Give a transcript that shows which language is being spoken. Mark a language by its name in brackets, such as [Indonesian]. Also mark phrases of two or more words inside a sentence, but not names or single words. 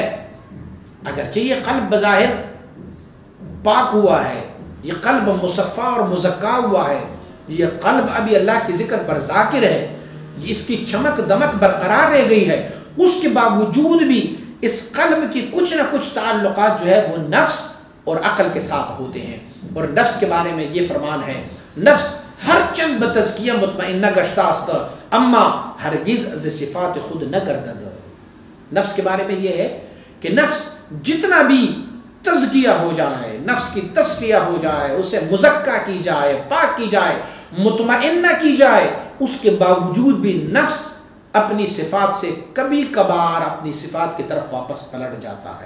[Urdu] اگرچہ یہ قلب بظاہر پاک ہوا ہے، یہ قلب مصفا اور مزکا ہوا ہے، یہ قلب ابھی اللہ کے ذکر پر ذاکر ہے، یہ اس کی چمک دمک برقرار رہ گئی ہے، اس کے باوجود بھی اس قلب کی کچھ نہ کچھ تعلقات جو ہے وہ نفس اور عقل کے ساتھ ہوتے ہیں. اور نفس کے بارے میں یہ فرمان ہے، [Persian] نفس ہر چند بتزکیہ مطمئنہ گشتہ است اما ہرگز از صفات خود نہ گردد. [Urdu] نفس کے بارے میں یہ ہے کہ نفس جتنا بھی تزکیہ ہو جائے، نفس کی تصفیہ ہو جائے، اسے مزکہ کی جائے، پاک کی جائے، مطمئنہ کی جائے، اس کے باوجود بھی نفس اپنی صفات سے کبھی کبھار اپنی صفات کی طرف واپس پلٹ جاتا ہے.